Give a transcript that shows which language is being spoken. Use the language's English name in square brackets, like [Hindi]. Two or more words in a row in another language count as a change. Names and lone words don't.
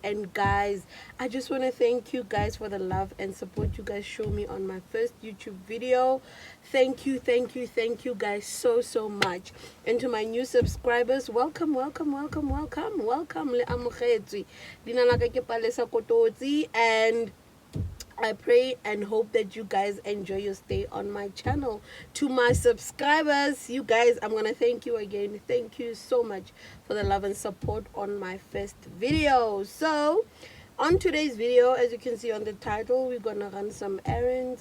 [English] And guys, I just want to thank you guys for the love and support you guys show me on my first YouTube video. Thank you guys so much. And to my new subscribers, welcome [Tswana] le amogetswe dina la ka ke Palesa Kototsi, [English] and I pray and hope that you guys enjoy your stay on my channel. To my subscribers, you guys, I'm gonna thank you again. Thank you so much for the love and support on my first video. So on today's video, as you can see on the title, we're gonna run some errands.